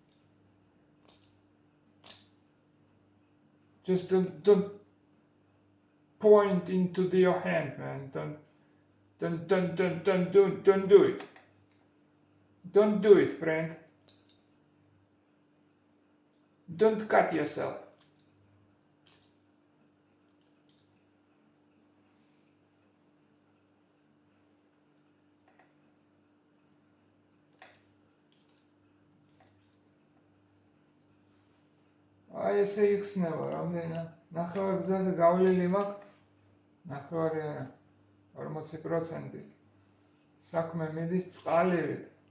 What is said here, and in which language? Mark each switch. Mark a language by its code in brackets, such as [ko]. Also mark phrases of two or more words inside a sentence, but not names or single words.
[en] Just don't point into your hand, man. Don't do it. Don't do it, friend. Don't cut yourself. [ka] აი ესე იხსნება რამდენი ნახევარ გზაზე გავლილი მაქვს ნახევარი 40% საქმე მიდის წყალივით